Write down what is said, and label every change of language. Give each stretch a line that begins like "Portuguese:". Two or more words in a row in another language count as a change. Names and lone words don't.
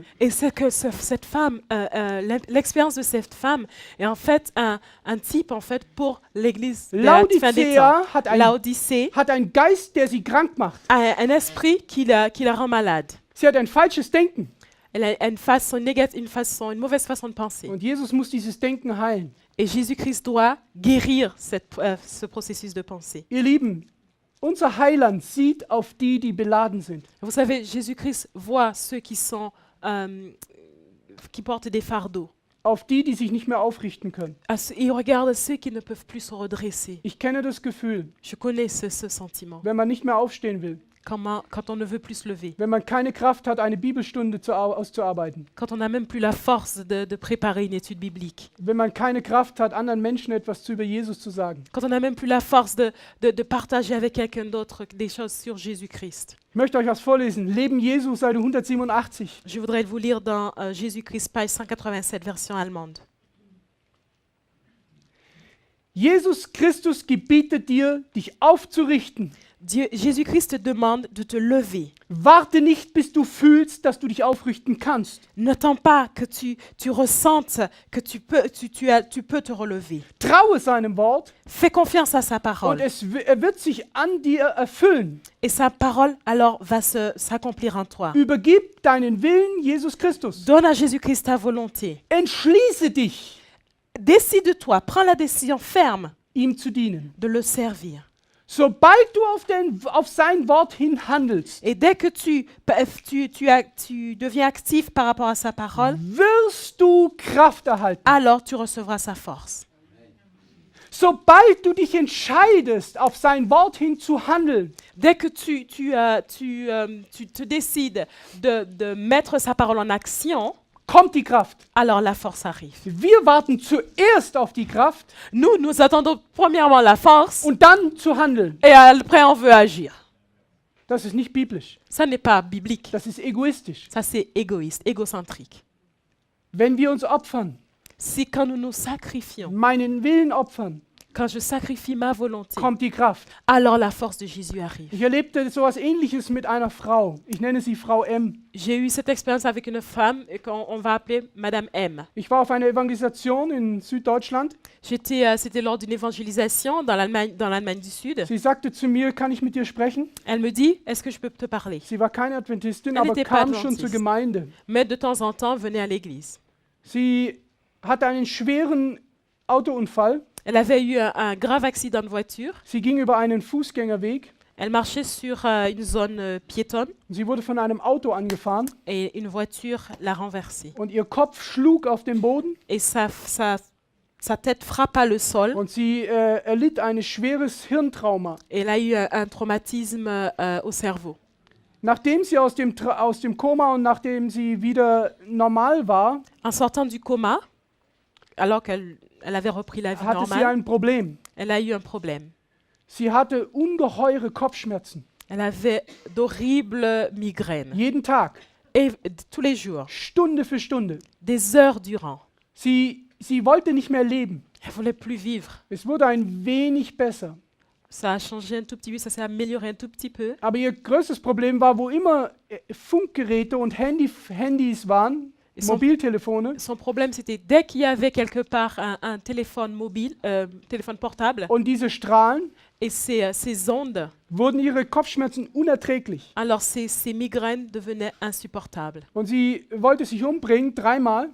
French: Et c'est que cette femme, l'expérience de cette femme est en fait un type en fait pour l'église de la fin des temps. Laodicée
German: Hat einen Geist, der sie krank macht.
French: a un esprit qui la rend malade.
German: Sie hat ein falsches Denken.
French: Elle a une mauvaise façon de penser.
German: Und Jesus muss dieses Denken heilen.
French: Et Jésus-Christ doit guérir ce processus de pensée.
German: Ihr Lieben, unser Heiland sieht auf die, die beladen sind.
French: Vous savez, Jésus-Christ voit ceux qui portent des fardeaux.
German: Auf die, die sich nicht mehr aufrichten können.
French: Il regarde ceux qui ne peuvent plus se redresser.
German: Ich kenne das Gefühl,
French: Je connais ce sentiment.
German: wenn man nicht mehr aufstehen will,
French: Quand on ne veut plus se lever.
German: wenn man keine Kraft hat, eine Bibelstunde auszuarbeiten,
French: Quand on n'a même plus la force de préparer une étude biblique.
German: wenn man keine Kraft hat, anderen Menschen etwas über Jesus zu sagen.
French: Quand on n'a même plus la force de partager avec quelqu'un d'autre des choses sur Jésus-Christ.
German: Ich möchte euch was vorlesen. Leben Jesu, Seite 187.
French: Je voudrais vous lire dans Jésus-Christ, page 187, version allemande.
German: Jesus Christus gebietet dir, dich aufzurichten.
French: Jésus-Christ te demande de te lever.
German: Warte nicht, bis du fühlst, dass du dich aufrichten kannst.
French: N'attends pas que tu ressentes que tu peux te relever.
German: Traue seinem Wort
French: Fais confiance à sa
German: und
French: parole.
German: er wird sich an dir erfüllen.
French: Et sa parole, alors, va s'accomplir en toi.
German: Übergib deinen Willen Jesus Christus.
French: Donne à Jésus-Christ ta volonté.
German: Entschließe dich,
French: Décide-toi, prends la décision ferme
German: ihm zu dienen.
French: de le servir.
German: Sobald du auf sein Wort hin handelst,
French: Et dès que tu deviens actif par rapport à sa parole,
German: wirst du Kraft erhalten.
French: alors tu recevras sa force.
German: Sobald du dich entscheidest, auf sein Wort hin zu handeln,
French: Dès que tu te décides de mettre sa parole en action,
German: kommt die Kraft.
French: alors la force arrive.
German: Wir warten zuerst auf die Kraft
French: Nous attendons premièrement la force
German: und dann zu handeln.
French: et après on veut agir.
German: Das ist nicht biblisch.
French: Ça n'est pas biblique.
German: Das ist egoistisch.
French: Ça c'est égoïste, égocentrique.
German: Wenn wir uns opfern,
French: Si quand nous nous sacrifions,
German: meinen Willen opfern,
French: quand je sacrifie ma volonté,
German: kommt die Kraft.
French: alors la force de Jésus arrive.
German: Ich erlebte sowas Ähnliches mit einer Frau. Ich nenne sie Frau M.
French: J'ai eu cette expérience avec une femme qu'on va appeler Madame M.
German: Ich war auf einer Evangelisation in Süddeutschland.
French: C'était lors d'une évangélisation dans l'Allemagne du Sud.
German: Sie sagte zu mir, kann ich mit dir sprechen?
French: Elle me dit, est-ce que je peux te parler?
German: Sie war keine Adventistin,
French: Elle
German: aber
French: n'était pas
German: kam schon
French: Adventiste.
German: zur Gemeinde.
French: Mais de temps en temps, venez à l'église.
German: Sie hatte einen schweren Autounfall.
French: Elle avait eu un grave accident de voiture.
German: Sie ging über einen Fußgängerweg.
French: Elle marchait sur une zone piétonne
German: Sie wurde von einem Auto angefahren
French: et une voiture l'a renversée.
German: und ihr Kopf schlug auf den Boden
French: Et sa tête frappa le sol.
German: und sie erlitt ein schweres Hirntrauma.
French: Et elle a eu un traumatisme au cerveau.
German: Nachdem sie aus dem Koma und nachdem sie wieder normal war,
French: En sortant du coma, alors qu'elle avait repris la vie
German: hatte sie
French: normale,
German: ein Problem.
French: elle a eu un problème.
German: Sie hatte ungeheure Kopfschmerzen.
French: Elle avait d'horribles migraines.
German: Jeden Tag,
French: Et tous les jours,
German: Stunde für Stunde.
French: des heures durant.
German: Sie wollte nicht mehr leben.
French: Elle voulait plus vivre.
German: Es wurde ein wenig besser.
French: Ça a changé un tout petit peu, ça s'est amélioré un tout petit peu.
German: Aber ihr größtes Problem war, wo immer Funkgeräte und Handys waren,
French: Ils sont-
German: Mobiltelefone,
French: Son problème, c'était dès qu'il y avait quelque part un téléphone mobile, téléphone portable,
German: und diese Strahlen
French: et ces ondes,
German: wurden ihre Kopfschmerzen unerträglich.
French: alors ces migraines devenaient insupportables.
German: Und sie wollte sich umbringen, 3-mal.